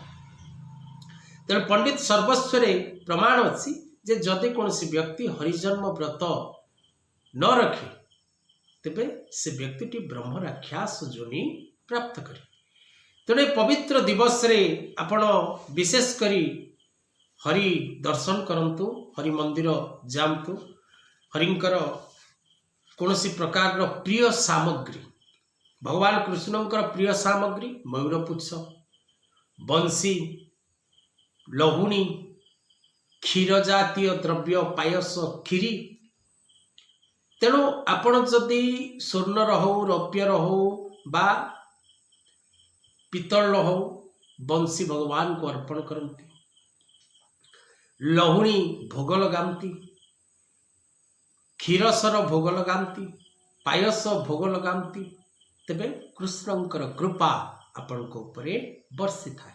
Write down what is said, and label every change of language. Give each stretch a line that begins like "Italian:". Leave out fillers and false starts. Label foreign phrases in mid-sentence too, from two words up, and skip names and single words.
Odia: ତେଣୁ ପଣ୍ଡିତ ସର୍ବସ୍ୱରେ ପ୍ରମାଣ ଅଛି ଯେ ଯଦି କୌଣସି ବ୍ୟକ୍ତି ହରିଜନ୍ମ ବ୍ରତ ନ ରଖେ ତେବେ ସେ ବ୍ୟକ୍ତିଟି ବ୍ରହ୍ମରାକ୍ଷସ ଯୋନି ପ୍ରାପ୍ତ କରେ। ତେଣୁ ପବିତ୍ର ଦିବସରେ ଆପଣ ବିଶେଷ କରି ହରି ଦର୍ଶନ କରନ୍ତୁ, ହରି ମନ୍ଦିର ଯାଆନ୍ତୁ, ହରିଙ୍କର କୌଣସି ପ୍ରକାରର ପ୍ରିୟ ସାମଗ୍ରୀ, ଭଗବାନ କୃଷ୍ଣଙ୍କର ପ୍ରିୟ ସାମଗ୍ରୀ ମୟୂରପୁଚ୍ଛ, ବଂଶୀ, ଲହୁଣୀ, କ୍ଷୀର ଜାତୀୟ ଦ୍ରବ୍ୟ, ପାୟସ, ଖିରି। ତେଣୁ ଆପଣ ଯଦି ସ୍ୱର୍ଣ୍ଣ ହେଉ, ରୌପ୍ୟର ହେଉ ବା ପିତଳ ହେଉ, ବଂଶୀ ଭଗବାନଙ୍କୁ ଅର୍ପଣ କରନ୍ତି, ଲହୁଣୀ ଭୋଗ ଲଗାନ୍ତି, କ୍ଷୀରସର ଭୋଗ ଲଗାନ୍ତି, ପାୟସ ଭୋଗ ଲଗାନ୍ତି, ତେବେ କୃଷ୍ଣଙ୍କର କୃପା ଆପଣଙ୍କ ଉପରେ ବର୍ଷି ଥାଏ।